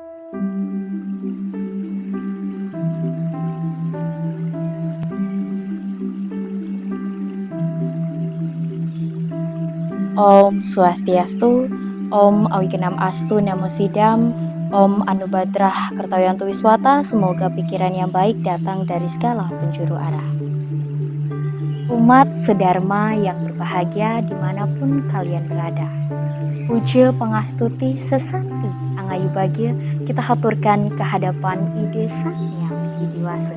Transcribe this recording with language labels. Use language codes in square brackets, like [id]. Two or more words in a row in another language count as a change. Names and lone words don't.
[sa] ॐ स्वस्त्यस्तु ॐ अविघ्नम् अस्तु नमो सिद्धम् ॐ आ नो भद्राः क्रतवो यन्तु विश्वतः, [id] semoga pikiran yang baik datang dari segala penjuru arah. Umat sedharma yang berbahagia dimanapun kalian berada. [ban] Puja Pangastuti Sesanti Angayu Bagya [id] kita haturkan ke hadapan Ide Sang Yang Widiwasa.